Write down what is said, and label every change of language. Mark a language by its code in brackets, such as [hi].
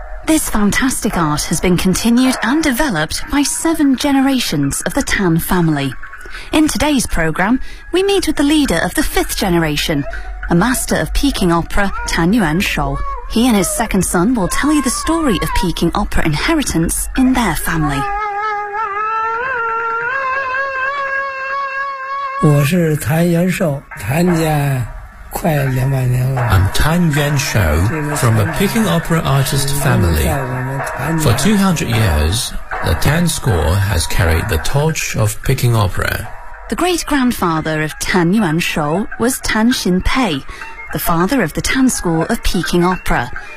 [en] This fantastic art has been continued and developed by seven generations of the Tan family. In today's program, we meet with the leader of the fifth generation, a master of Peking opera, Tan Yuanshou. He and his second son will tell you the story of Peking opera inheritance in their family. [zh] 我是谭元寿，谭家快200年了。 [en] I'm Tan Yuanshou from a Peking opera artist family. For 200 years, the Tan School has carried the torch of Peking opera. The great-grandfather of Tan Yuanshou was Tan Xinpei, the father of the Tan School of Peking opera.